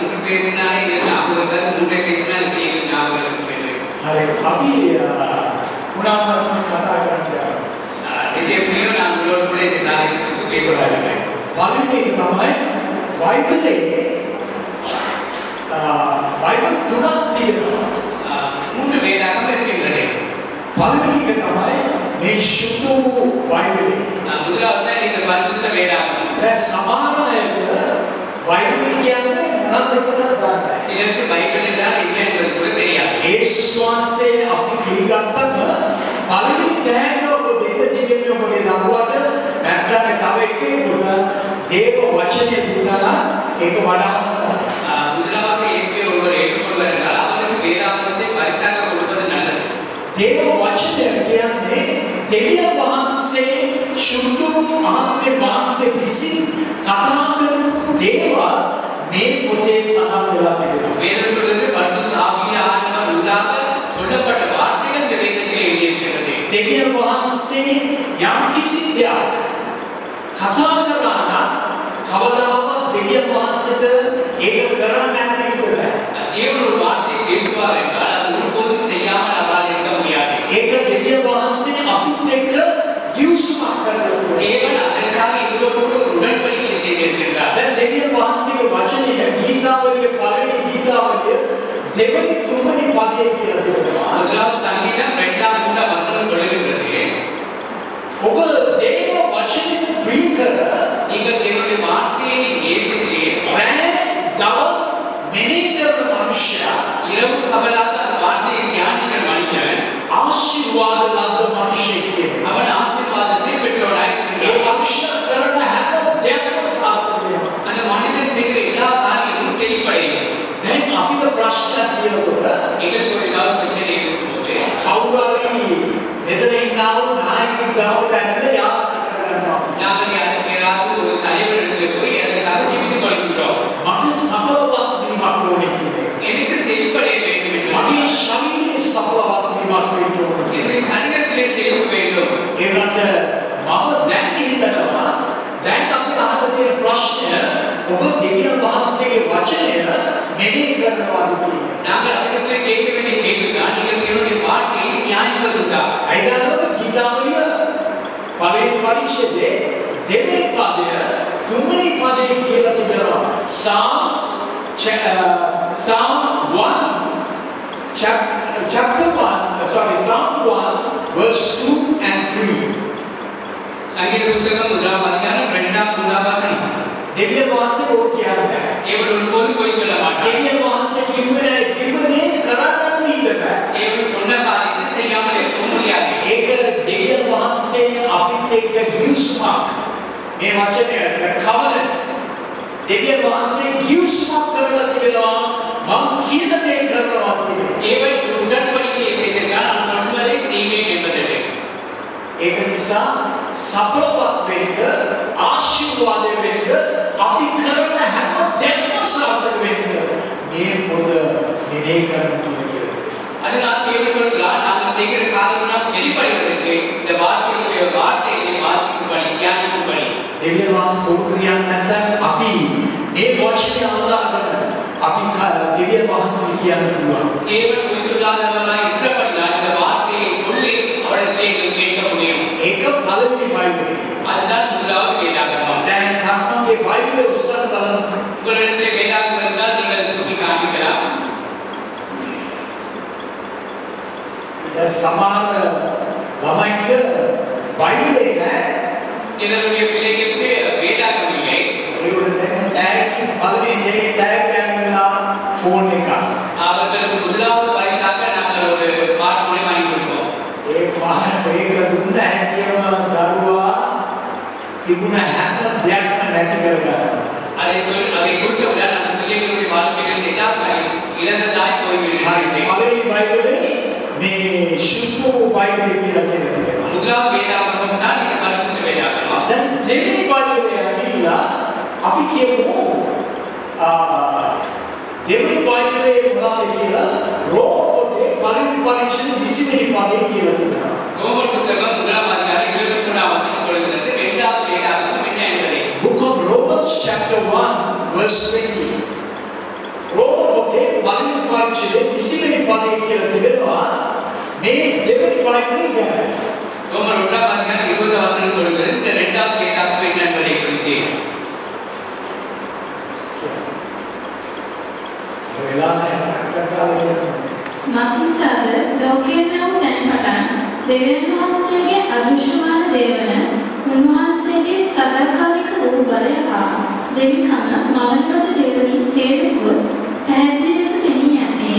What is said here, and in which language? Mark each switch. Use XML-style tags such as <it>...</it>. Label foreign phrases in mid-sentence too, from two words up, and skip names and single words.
<ta>பேசினா எங்களுக்கு ஞாபகம் இருக்காது, முன்னே பேசினா இப்படி எங்களுக்கு ஞாபகம் இருக்கு.</ta> <si>හරි අපි ගුණාත්මක කතා කරන්නේ.</si> <ta>இது எப்படியோ நான் உங்களோட கூட இந்த காரியத்தை குறித்து பேச வரேன்.</ta> <si>පළවෙනි එක තමයි බයිබලයේ බයිබල් තුනක් තියෙනවා.</si> <ta>3 வேதாகம் இருக்கின்றன.</ta> <si>පළවෙනි එක තමයි මේ සුද්ධ වූ බයිබලය.</si> <ta>முதலாவது இந்த பரிசுத்த வேதாகம்.</ta> <si>දැන් සමහර අයට බයිබලය කියන්නේ මොනවද කියලා දන්නේ නැහැ.</si> <ta>சிலருக்கு பைபிள் என்றால் என்ன என்பது கூட தெரியாது.</ta> <si>යේසුස් වහන්සේ අපි පිළිගත්තම පළවෙනි තෑග්ග ඔබ දෙන්න තිබෙන්නේ ඔබගේ දරුවට නැත්නම් තව එක්කෙනෙකුට දේව වචනය දුන්නා නම් ඒක වඩා</si> <ta>முதலாவது இயேசுவை ஒருவர் ஏற்றுக்கொள்வார் என்றால் அவருக்கு வேதாகமத்தை பரிசாக கொடுப்பது நல்லது.</ta> <si>දේව වචනය කියන්නේ දෙවියන් වහන්සේ සුද්ධ වූ ආත්මේ වහන්සේ විසින් කතා කරපු දේවල් මේ පොතේ සඳහන් වෙලා තිබෙනවා.</si> <ta>வேதம் சொல்றது பரிசுத்த ஆவியானவர் உள்ளாக சொல்லப்பட்ட வார்த்தைகள் இந்த வேதத்தில் எழுதியிருக்கிறது.</ta> <si>දෙවියන් වහන්සේ යම් කිසි දෙයක් කතා කරා නම් කවදාවත් දෙවියන් වහන්සේට ඒක කරන්න නැතිවෙන්නේ.</si> <ta>தேவன் ஒரு வார்த்தையை பேசுவார் என்றால் அது ஒருபோதும் செய்யாமல் அவரால் இருக்க முடியாது.</ta> <si>ඒක දෙවියන් වහන්සේ අපිත් එක්ක කිව්සුමක් කරනවා.</si> <ta>தேவன் அதற்காக எங்களோடு கூட ஒரு உடன்படிக்கை செய்திருக்கிறார்.</ta> <si>දැන් දෙවියන් වහන්සේගේ වචනය ගීතාවලිය පළවෙනි ගීතාවලිය දෙවෙනි තුන්වෙනි පදයේ කියලා දෙනවා.</si> <ta>முதலாவது சங்கீதம் 2ஆம் 3ஆம் வசனம் சொல்லுகிறது,</ta> <si>ඔබ දේව වචනෙට ප්‍රිය කර</si> <ta>நீங்கள் தேவனுடைய வார்த்தையை நேசித்து</ta> <si>රැ දවල් මෙනෙහි කරන මනුෂ්‍යයා</si> <ta>இரவு பகலாக அந்த வார்த்தையை தியானிக்கிற மனுஷன்</ta> <si>ආශිර්වාද ලද්ද මනුෂ්‍යෙක් කියනවා.</si> <ta>அவன் ஆசீர்வாதத்தை பெற்றவனாய்</ta> <si>ඒ</si> <ta>இருக்கிறான்.</ta> <si>මනුෂ්‍යයා කරන හැම දෙයක්ම සාර්ථක වෙනවා.</si> <ta>அந்த மனிதன் செய்கிற எல்லா காரியமும் செழிப்படையும்.</ta> <si>දැන් අපිට ප්‍රශ්නයක් තියෙනකොට</si> <ta>எங்களுக்கு ஒரு ஏதாவது பிரச்சனை இருக்கும்போது</ta> <si>කවුරු හරි මෙතන ඉන්නව නායකයෙක් ගාවට ඇවිල්ලා යාත්‍රා කරනවා.</si> <ta>நாங்கள் யாராவது ஒரு தலைவரிடத்தில் போய் அதற்காக ஜெபித்துக் கொள்கின்றோம்.</ta> <si>මට සඵලවත් වීමක් ඕනේ කියන්නේ.</si> <ta>எனக்கு செழிப்படைய வேண்டும் என்று</ta> <si>මගේ ශරීරයේ සඵලවත් වීමක් වෙන්න ඕනේ කියන්නේ.</si> <ta>என்னுடைய சரீரத்திலே செழிப்பு வேண்டும்.</ta> <si>ඒකට මම දැන් හිතනවා දැන් අපි අහන තියෙන ප්‍රශ්නය ඔබ දෙවියන් වහන්සේගේ වචනය මෙහෙය කරනවාද කියන්නේ.</si> <ta>நாங்கள் அவரிடத்தில் கேட்க வேண்டிய கேள்விதான், நீங்கள் தேவனுடைய வார்த்தையை தியானிப்பதுண்டா?</ta> <si>අයිදානවද ගීතාවලිය පළවෙනි පරිච්ඡේදයේ දෙවෙනි පදය තුන්වෙනි පදය කියලා තිබෙනවා.</si> <en>Psalm 1 chapter 1 Psalm 1 verse 2 and 3.</en> <ta>சங்கீத புத்தகம் 1ஆம் அதிகாரம் 2ஆம் 3ஆம் வசனம்.</ta> <si>දෙවියන් වහන්සේ ඕක කියන්නේ.</si> <ta>தேவன் ஒருபோதும் பொய் சொல்ல மாட்டார்.</ta> <si>දෙවියන් වහන්සේ කිව්වේ කරන්නත් ඉන්න බෑ.</si> <ta>தேவன் சொன்ன காரியத்தை செய்யாமல் இருக்க முடியாது.</ta> <si>ඒක දෙවියන් වහන්සේ අපිත් එක්ක ගිවිසුමක්. මේ වචනය covenant. දෙවියන් වහන්සේ ගිවිසුමක් කරලා තිබෙනවා. මම කියන දේ කරනවා කියන්නේ.</si> <ta>தேவன் ஒரு உடன்படிக்கையை செய்திருக்கிறார், நான் சொல்வதை செய்வேன் என்பதற்கு.</ta> <si>ඒක නිසා සඵලවත් වෙන්න ආශිර්වාද වෙන්න අපි කරන හැම දෙයක්ම සාර්ථක වෙන්න මේ පොත මෙහෙය කරන්න කියලා.</si> <ta>அதனால் தேவன் சொல்கிறார், நாங்கள் செய்கிற காரியமெல்லாம் செழிப்படைவதற்கு இந்த வார்த்தைகளை வாசிக்கும்படி தியானிக்கும்படி.</ta> <si>දෙවියන් වහන්සේ පොත්‍රියන් නැත්නම් අපි මේ වචනේ අල්ලාගෙන අපි දෙවියන් වහන්සේ කියන්න පුළුවන්.</si> <ta>தேவன் பொய் சொல்லாதவராய் இருக்கிறபடியால் இந்த வார்த்தையை சொல்லி அவரிடத்திலே எங்களுக்கு கேட்க முடியும்.</ta> <si>ඒක පළවෙනි බයිබලයේ.</si> <ta>அதுதான் முதலாவது வேதாகமம்.</ta> <si>දැන් තමන්ගේ බයිබලයේ උස්සන බලන්න.</si> <ta>உங்களிடத்திலே வேதாகமம் இருந்தால் நீங்கள் தூக்கி காண்பிக்கலாம்.</ta> <si>දැන් සමහර ළමයින්ට බයිබලේ නැහැ.</si> <ta>சிலருடைய பிள்ளைகளுக்கு வேதாகமம் இல்லை.</ta> <si>ඒගොල්ලෝ දැන් ටැග් පළවෙනි දේ ටැග් ගන්නවා ෆෝන් එක.</si> <ta>அவர்களுக்கு முதலாவது பரிசாக நாங்கள் ஒரு</ta> <en>smart phone</en> <ta>வாங்கி கொடுத்தோம்.</ta> <si>ඒ ෆෝන් එක දුන්න හැකියම දරුවා තිබුණ හැම දෙයක්ම නැති කරගන්නවා.</si> <ta>அதை கொடுத்தவுடன் அந்த பிள்ளைகளுடைய வாழ்க்கையில் எல்லா காரியம் இழந்ததாய்</ta> <si>හරි.</si> <ta>போய்விடுகிறது.</ta> <si>පළවෙනි බයිබලේ මේ සුද්ධ වූ බයිබලය කියලා කියනවා.</si> <ta>முதலாவது வேதாகமம் தான் இந்த பரிசுத்த வேதாகமம்.</ta> <si>දැන් දෙවෙනි බයිබලේ ඇවිල්ලා අපි කියමු දෙවෙනි බයිබලේ මොනවද කියලා රෝම පොතේ පළවෙනි පරිච්ඡේදයේ 20 වෙනි පදේ කියලා තියෙනවා.</si> <ta>ரோமர் புத்தகம் 1ஆம் அதிகாரம் 23ஆம் வசனம் சொல்கிறது, இரண்டாவது வேதாகமம் என்ன என்பதை.</ta> <en>Book of Romans chapter 1 verse 20.</en> <si>පරිච්ඡේදයේ 20 වෙනි පදයේ කියලා තිබෙනවා මේ දෙවෙනි බයිබලයේ ගැන.</si> <ta>ரோமர் 1ஆம் அதிகாரம் 20 வசனம் சொல்கிறது இந்த இரண்டாவது வேதாகமம் என்ன என்பதை குறித்து.</ta> <si>මක්නිසාද ලෝකයේ වූ තැන් පටන් දෙවියන් වහන්සේගේ අදෘශ්‍යමාන දේවන උන්වහන්සේගේ සදාකාලික වූ බලය හා දෙවිකම මවන ලද දේවලින් තේරුම් ගොස් පැහැදිලි ලෙස පෙනී යන්නේය.</si>